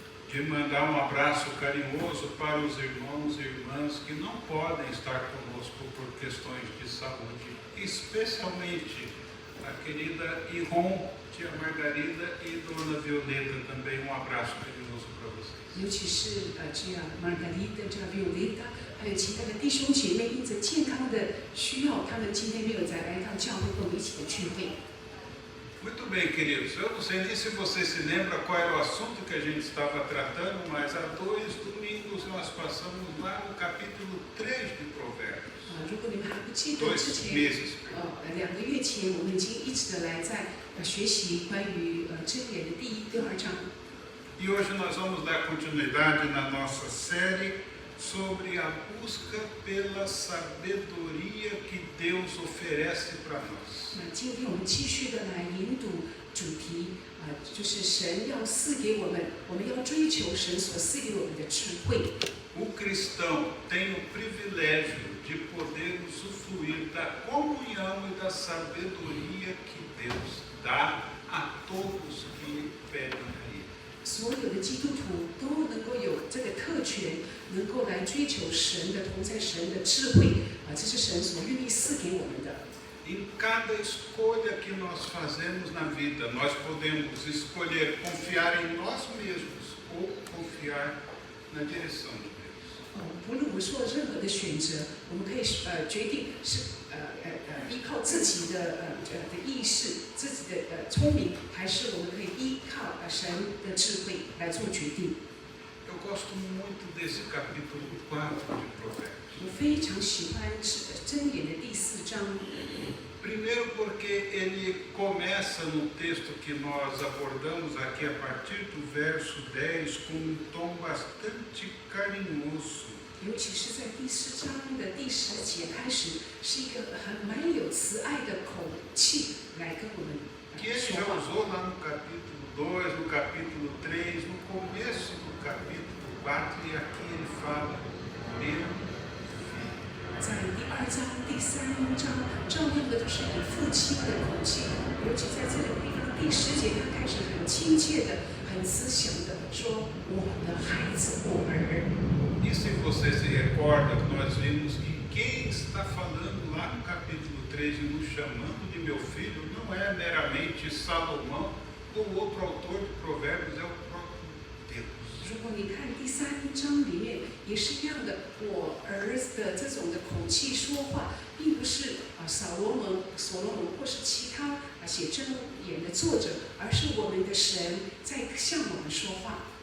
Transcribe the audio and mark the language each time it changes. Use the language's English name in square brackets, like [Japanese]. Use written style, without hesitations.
[Portuguese] De mandar um abraço carinhoso para os irmãos e irmãs que não podem estar conosco por questões de saúde, especialmente a querida Iron, tia Margarida e dona Violeta também, um abraço carinhoso para vocês. [Chinese] 尤其是tia Margarida、tia Violeta， 还有其他的弟兄姐妹，因着健康的需要，他们今天没有再来到教会跟我们一起的聚会。 [Portuguese] Muito bem, queridos. Eu não sei nem se você se lembra qual era o assunto que a gente estava tratando, mas há 2 domingos nós passamos lá no capítulo 3 de Provérbios. [Chinese] 如果你们还不记得之前，2个月前我们已经一直的来在学习关于箴言的第2章。 [Portuguese] E hoje nós vamos dar continuidade na nossa série sobre a busca pela sabedoria que Deus oferece para nós. [Chinese] 那今天我们继续的来研读主题就是神要赐给我们，我们要追求神所赐给我们的智慧。 [Portuguese] o cristão tem o privilégio de poder usufruir da comunhão e da sabedoria que Deus dá a todos que pedem a Ele. [Chinese] 所有的基督徒都能够有这个特权，能够来追求神的同在、神的智慧这是神所愿意赐给我们的。 [Portuguese] Em cada escolha que nós fazemos na vida, nós podemos escolher confiar em nós mesmos ou confiar na direção de Deus. [Chinese] 不论我们做任何的选择，我们可以决定是依靠自己的意识、自己的聪明，还是我们可以依靠神的智慧来做决定。 [Portuguese] Eu gosto muito desse capítulo 4 de Provérbios. [Chinese] 我非常喜欢箴言的第4章。 [Portuguese] Primeiro porque ele começa no texto que nós abordamos aqui a partir do verso 10 com um tom bastante carinhoso. [Chinese] 尤其是在第4章的第10节开始，是一个蛮有慈爱的口气来跟我们说话。 [Portuguese] Que ele já usou lá no capítulo 2, no capítulo 3, no começo do capítulo 4, e aqui ele fala, meu filho. [Chinese] 在第2章、第3章，照样的都是以父亲的口气，尤其在这个地方第10节，他开始很亲切的、很慈祥的说：“我的孩子，我儿。” [Portuguese] E se você se recorda, nós vimos que quem está falando lá no capítulo 3 e nos chamando de meu filho não é meramente Salomão ou outro autor de Provérbios, é o próprio Deus. [Chinese] 如果你看第3章里面也是一样的，我儿的这种的口气说话，并不是所罗门或是其他写箴言的作者，而是我们的神在向我们说话。